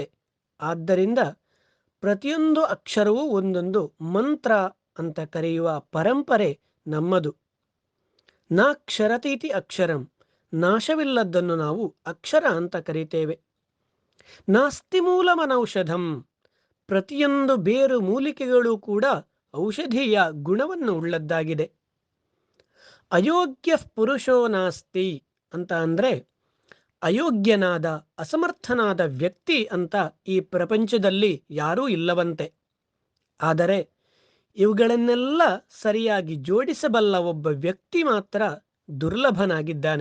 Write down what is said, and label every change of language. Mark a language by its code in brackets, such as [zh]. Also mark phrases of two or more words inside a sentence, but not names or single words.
[kn] ಆದ್ದರಿಂದ ಪ್ರತಿಯೊಂದು ಅಕ್ಷರವೂ ಒಂದೊಂದು ಮಂತ್ರ ಅಂತ ಕರೆಯುವ ಪರಂಪರೆ ನಮ್ಮದು. [sa] ನಾಕ್ಷರತೀತಿ ಅಕ್ಷರಂ, [kn] ನಾಶವಿಲ್ಲದ್ದನ್ನು ನಾವು ಅಕ್ಷರ ಅಂತ ಕರೀತೇವೆ. [sa] ನಾಸ್ತಿ ಮೂಲಮನೌಷಧಂ, [kn] ಪ್ರತಿಯೊಂದು ಬೇರು ಮೂಲಿಕೆಗಳು ಕೂಡ ಔಷಧೀಯ ಗುಣವನ್ನು ಉಳ್ಳದ್ದಾಗಿದೆ. [sa] ಅಯೋಗ್ಯ ಪುರುಷೋ ನಾಸ್ತಿ [kn] ಅಂತ ಅಂದರೆ ಅಯೋಗ್ಯನಾದ ಅಸಮರ್ಥನಾದ ವ್ಯಕ್ತಿ ಅಂತ ಈ ಪ್ರಪಂಚದಲ್ಲಿ ಯಾರೂ ಇಲ್ಲವಂತೆ. ಆದರೆ ಇವುಗಳನ್ನೆಲ್ಲ ಸರಿಯಾಗಿ ಜೋಡಿಸಬಲ್ಲ ಒಬ್ಬ ವ್ಯಕ್ತಿ ಮಾತ್ರ ದುರ್ಲಭನಾಗಿದ್ದಾನೆ.